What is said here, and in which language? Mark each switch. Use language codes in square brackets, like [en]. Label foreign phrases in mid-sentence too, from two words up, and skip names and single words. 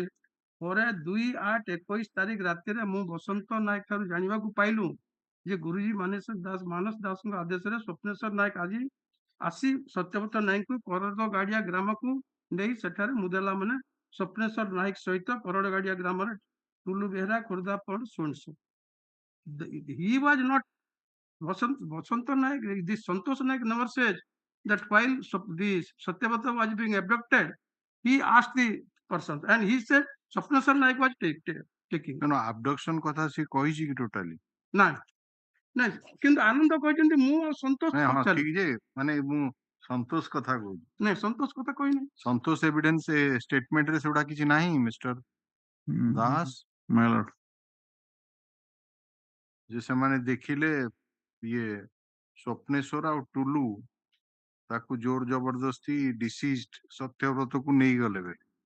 [or] ପରେ 2/8/21 ତାରିଖ ରାତିରେ ମୁଁ ବସନ୍ତ ନାୟକ ଠାରୁ ଜାଣିବାକୁ ପାଇଲୁ ଯେ ଗୁରୁଜୀ ମାନସ ଦାସଙ୍କ ଆଦେଶରେ ସ୍ୱପ୍ନେଶ୍ୱର ନାୟକ ଆଜି ଆସି ସତ୍ୟବ୍ରତ ନାୟକଙ୍କୁ କରଡ଼ଗାଡ଼ିଆ ଗ୍ରାମକୁ ନେଇ ସେଠାରେ ମୁଦେଲା ମାନେ ସ୍ୱପ୍ନେଶ୍ୱର ନାୟକ ସହିତ କରଡ଼ଗାଡ଼ିଆ ଗ୍ରାମରେ ଟୁଲୁ ବେହେରା ଖୋର୍ଦ୍ଧା ପଡ଼ ଶୁଣସ। [en] He was not Vasanta Naik. This Santosh Naik never said that while the Satyavrata was being abducted, he asked the person and he said Swapnasar Naik was taking. [or] No, abduction କଥା ସେ କହିଛି କି ଟୋଟାଲି? ନାଇଁ ନାଇଁ, କିନ୍ତୁ ଆନନ୍ଦ କହିଛନ୍ତି ମୁଁ ଆଉ ସନ୍ତୋଷ ହଁ ଠିକ ଯେ, ମାନେ ମୁଁ ସନ୍ତୋଷ କଥା କହୁଛି। ନାଇଁ, ସନ୍ତୋଷ କଥା କହିନି। ସନ୍ତୋଷ [en] evidence statement [or] ରେ ସେଗୁଡା କିଛି ନାହିଁ ମିଷ୍ଟର ଦାସ? ଯେ ସେମାନେ ଦେଖିଲେ ଇଏ ସ୍ୱପ୍ନେଶ୍ୱର ଆଉ ଟୁଲୁ ତାକୁ ଜୋର ଜବରଦସ୍ତି ଡିସିଜ୍ଡ ସତ୍ୟବ୍ରତକୁ ନେଇଗଲେ ବେ।